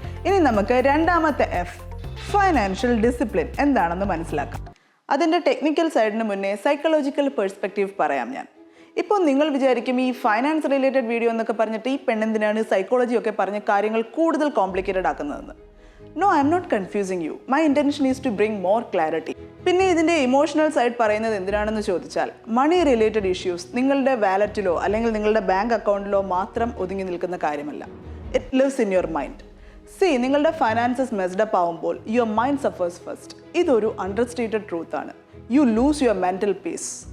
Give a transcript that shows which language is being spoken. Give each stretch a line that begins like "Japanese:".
Malayalam: ഇനി നമുക്ക് രണ്ടാമത്തെ എഫ്, ഫൈനാൻഷ്യൽ ഡിസിപ്ലിൻ, എന്താണെന്ന് മനസ്സിലാക്കാം. അതിൻ്റെ ടെക്നിക്കൽ സൈഡിന് മുന്നേ സൈക്കോളജിക്കൽ പെർസ്പെക്റ്റീവ് പറയാം ഞാൻ. ഇപ്പോൾ നിങ്ങൾ വിചാരിക്കും ഈ ഫൈനാൻസ് റിലേറ്റഡ് വീഡിയോ എന്നൊക്കെ പറഞ്ഞിട്ട് ഈ പെണ്ണെന്തിനാണ് സൈക്കോളജി ഒക്കെ പറഞ്ഞ് കാര്യങ്ങൾ കൂടുതൽ complicated ആക്കുന്നതെന്ന്.
English: No, I'm not confusing you. My intention is to bring more clarity.
Malayalam: പിന്നെ ഇതിൻ്റെ ഇമോഷണൽ സൈഡ് പറയുന്നത് എന്തിനാണെന്ന് ചോദിച്ചാൽ, മണി റിലേറ്റഡ് ഇഷ്യൂസ് നിങ്ങളുടെ വാലറ്റിലോ അല്ലെങ്കിൽ നിങ്ങളുടെ ബാങ്ക് അക്കൗണ്ടിലോ മാത്രം ഒതുങ്ങി നിൽക്കുന്ന കാര്യമല്ല.
English: It lives in your mind.
Malayalam: നിങ്ങളുടെ ഫൈനാൻസസ് മെസ്ഡപ്പ് ആവുമ്പോൾ
English: Your mind suffers first.
Malayalam: ഇതൊരു
English: understated truth
Malayalam: ആണ്.
English: You lose your mental peace.